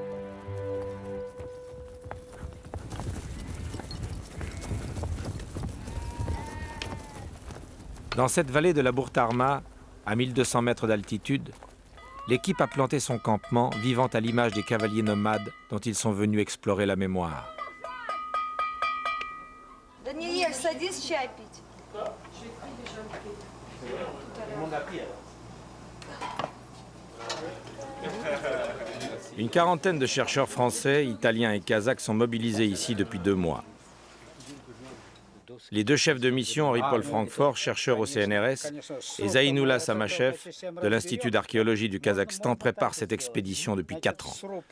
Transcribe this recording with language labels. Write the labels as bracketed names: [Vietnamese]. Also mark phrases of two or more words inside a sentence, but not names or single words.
[French] Dans cette vallée de la Bourtarma, à 1200 mètres d'altitude, l'équipe a planté son campement, vivant à l'image des cavaliers nomades dont ils sont venus explorer la mémoire. Daniel, [Russian] садись чай пить. [French] Une quarantaine de chercheurs français, italiens et kazakhs sont mobilisés ici depuis 2 mois. Les 2 chefs de mission, Henri-Paul Francfort, chercheur au CNRS, et Zainoullah Samachev, de l'Institut d'archéologie du Kazakhstan, préparent cette expédition depuis 4 ans.